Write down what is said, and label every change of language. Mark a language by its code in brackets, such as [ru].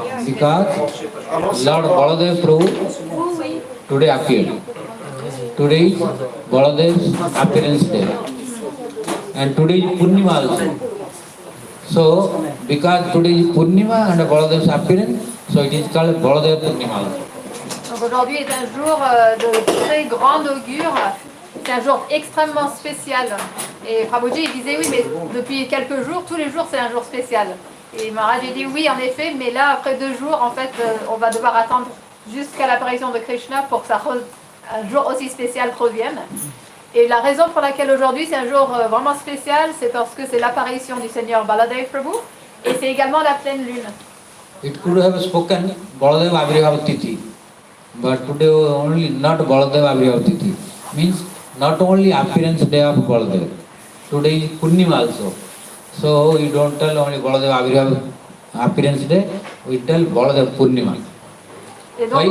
[en] Because Lord Baladeva Prabhu today appeared. Today is Baladev's appearance day. And today is Purnima also. So, because today is Purnima and Baladev's appearance, so it is called Baladeva Purnima also. [fr] Donc aujourd'hui est un jour de très grand augure. C'est un jour extrêmement spécial. Et Prabhuji il disait oui, mais depuis quelques jours, tous les jours c'est un jour spécial. Et Maharaj a dit oui, en effet, mais là après 2 jours, en fait, on va devoir attendre jusqu'à l'apparition de Krishna pour que un jour aussi spécial revienne. Et la raison pour laquelle aujourd'hui c'est un jour vraiment spécial, c'est parce que c'est l'apparition du Seigneur Baladeva Prabhu et c'est également la pleine lune. [en] It could have spoken Baladeva Abhirabha Tithi, but today only not Baladeva Abhirabha Tithi. Means not only appearance day of Baladeva, today is Purnima also. So we don't tell only Baladeva Abhirabha appearance day, we tell Baladeva Purnima. Why?